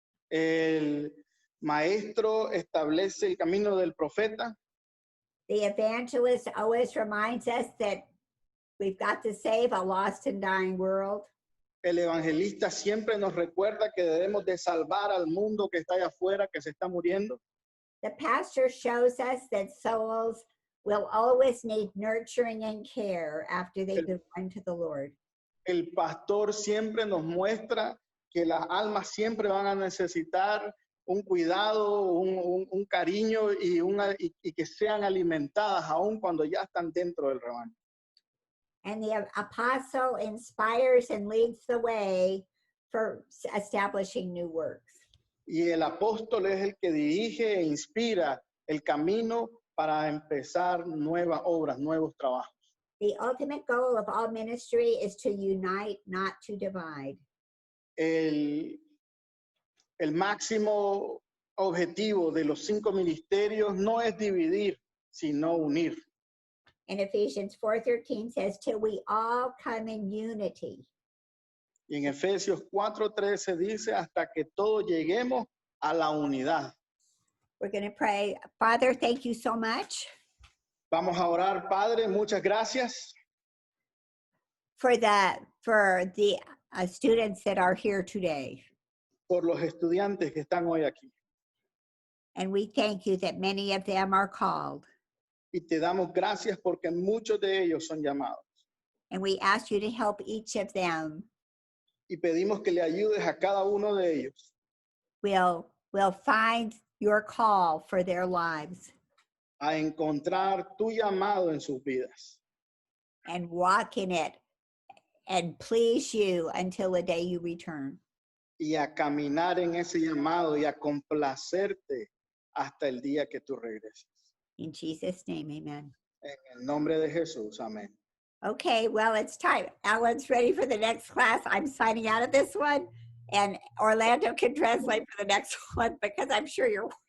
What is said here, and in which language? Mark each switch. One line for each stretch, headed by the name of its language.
Spanish: El maestro establece el camino del profeta.
English: The evangelist always reminds us that we've got to save a lost and dying world.
Spanish: El evangelista siempre nos recuerda que debemos de salvar al mundo que está allá afuera, que se está muriendo.
English: The pastor shows us that souls will always need nurturing and care after they belong to the Lord.
Spanish: El pastor siempre nos muestra que las almas siempre van a necesitar un cuidado, un cariño y que sean alimentadas aún cuando ya están dentro del rebaño.
English: And the apostle inspires and leads the way for establishing new works.
Spanish: Y el apóstol es el que dirige e inspira el camino para empezar nuevas obras, nuevos trabajos.
English: The ultimate goal of all ministry is to unite, not to divide.
Spanish: El máximo objetivo de los 5 ministerios no es dividir, sino unir.
English: And Ephesians 4:13 says, till we all come in unity.
Spanish: Y en Efesios 4:13 dice, hasta que todos lleguemos a la unidad.
English: We're going to pray. Father, thank you so much
Spanish: Vamos a orar, Padre, muchas gracias
English: for the students that are here today.
Spanish: por los estudiantes que están hoy aquí.
English: And we thank you that many of them are called.
Spanish: Y te damos gracias porque muchos de ellos son llamados.
English: And we ask you to help each of them
Spanish: Y pedimos que le ayudes a cada uno de ellos
English: will find your call for their lives
Spanish: a encontrar tu llamado en sus vidas
English: and walk in it and please you until the day you return.
Spanish: y a caminar en ese llamado y a complacerte hasta el día que tú regreses.
English: In Jesus' name, amen.
Spanish: En el nombre de Jesús, amén.
English: Okay, well, it's time. Alan's ready for the next class. I'm signing out of this one, and Orlando can translate for the next one because I'm sure you're.